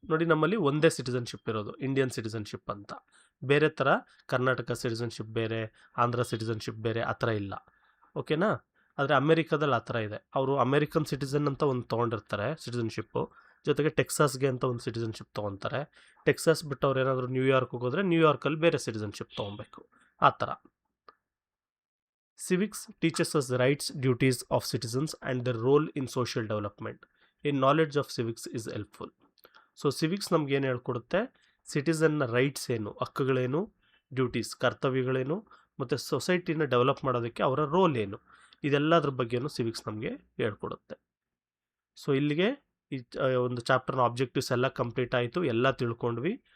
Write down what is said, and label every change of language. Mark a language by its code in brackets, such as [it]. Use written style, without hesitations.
[kn] ನೋಡಿ, ನಮ್ಮಲ್ಲಿ ಒಂದೇ ಸಿಟಿಸನ್ಶಿಪ್ ಇರೋದು, ಇಂಡಿಯನ್ ಸಿಟಿಸನ್ಶಿಪ್ ಅಂತ. ಬೇರೆ ಥರ ಕರ್ನಾಟಕ ಸಿಟಿಸನ್ಶಿಪ್ ಬೇರೆ, ಆಂಧ್ರ ಸಿಟಿಸನ್ಶಿಪ್ ಬೇರೆ, ಆ ಥರ ಇಲ್ಲ. ಓಕೆನಾ? ಆದರೆ ಅಮೇರಿಕಾದಲ್ಲಿ ಆ ಥರ ಇದೆ. ಅವರು ಅಮೇರಿಕನ್ ಸಿಟಿಸನ್ ಅಂತ ಒಂದು ತೊಗೊಂಡಿರ್ತಾರೆ ಸಿಟಿಸನ್ಶಿಪ್ಪು, ಜೊತೆಗೆ ಟೆಕ್ಸಾಸ್ಗೆ ಅಂತ ಒಂದು ಸಿಟಿಸನ್ಶಿಪ್ ತೊಗೊತಾರೆ. ಟೆಕ್ಸಾಸ್ ಬಿಟ್ಟು ಅವ್ರು ಏನಾದರೂ ನ್ಯೂಯಾರ್ಕ್ಗೆ ಹೋದರೆ ನ್ಯೂಯಾರ್ಕಲ್ಲಿ ಬೇರೆ ಸಿಟಿಸನ್ಶಿಪ್ ತೊಗೊಬೇಕು, ಆ ಥರ. [en] Civics teaches us the rights, duties of citizens and their role in social development. A knowledge of civics is helpful. [kn] So civics ನಮ್ಗೇನು ಹೇಳ್ಕೊಡುತ್ತೆ? ಸಿಟಿಸನ್ನ ರೈಟ್ಸ್ ಏನು, ಹಕ್ಕುಗಳೇನು, ಡ್ಯೂಟೀಸ್ ಕರ್ತವ್ಯಗಳೇನು, ಮತ್ತು ಸೊಸೈಟಿನ ಡೆವಲಪ್ ಮಾಡೋದಕ್ಕೆ ಅವರ ರೋಲ್ ಏನು, ಇದೆಲ್ಲದ್ರ ಬಗ್ಗೆನೂ ಸಿವಿಕ್ಸ್ ನಮಗೆ ಹೇಳ್ಕೊಡುತ್ತೆ. ಸೊ ಇಲ್ಲಿಗೆ ಈ ಒಂದು ಚಾಪ್ಟರ್ನ ಆಬ್ಜೆಕ್ಟಿವ್ಸ್ ಎಲ್ಲ ಕಂಪ್ಲೀಟ್ ಆಯಿತು, ಎಲ್ಲ ತಿಳ್ಕೊಂಡ್ವಿ.